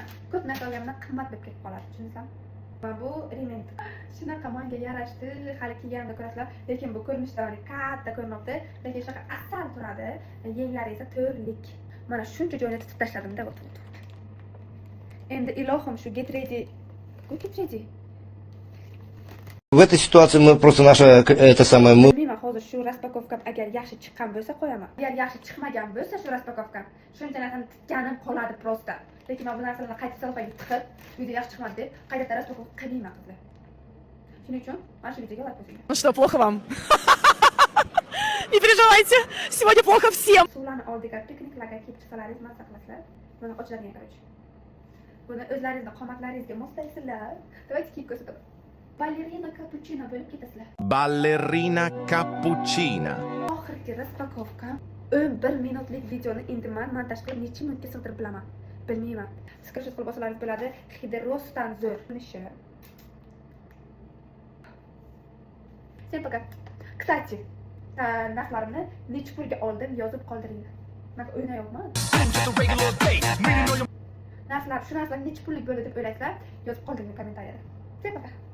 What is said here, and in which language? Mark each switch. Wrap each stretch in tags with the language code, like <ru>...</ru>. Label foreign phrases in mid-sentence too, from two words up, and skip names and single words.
<uz>Ko'p narsa olganimdan qimmat deb ketib qoladi, tushunsanmi? Va bu remint. Shunaqa menga yarashdi, hali kiyganimda ko'rasizlar, lekin bu ko'rinishdan katta ko'rinmoqda, lekin shunaqa asal turadi. Yenglari esa to'rlik. Mana shuncha joyini tutib tashladim-da, o'tdi. Endi ilohim shu</uz> <en>get ready.</en> <ru>В этой ситуации мы просто это самое мы.</ru> <uz>Bilmayman, hozir shu raspakovkam agar yaxshi chiqqan bo'lsa qo'yaman. Agar yaxshi chiqmagan bo'lsa shu raspakovkam, shuncha narsani tikkanim qoladi prosta. Lekin men bu narsalarni qayta salfaga tiqib, video yaxshi chiqmadi deb qayta raspakovka qilmayman qizlar. Shuning uchun mana shu videoga like bosing.</uz> <ru>Ну что, плохо вам? Не переживайте, сегодня плохо всем.</ru> <uz>Suvlarni oldiga pikniklarga kelib chiqsalaringiz maza qilasizlar. Buni ochiladigan короче. Buni o'zlaringizning qomatlaringizga moslaysizlar. Давайте kiyib ko'rsataman. Ballerina cappuccino bo'lib ketasizlar. Ballerina cappuccina. Oxirgi raspakovka 11 minutlik videoni endi men montaj qilib necha minutga sig'dirib bilaman. Bilmayman. Screenshot qilib olsalaringiz bo'ladi. Hidi rostdan zo'r.</uz> <ru>Всем пока. Kстати,</ru> <uz>narxlarimni necha pulga oldim yozib qoldiringlar. Men o'ynayapman. Narxlar, shu narsalar necha pullik bo'ladi deb o'ylaysizlar, yozib qoldiringlar kommentariyada.</uz> <ru>Всем пока.</ru>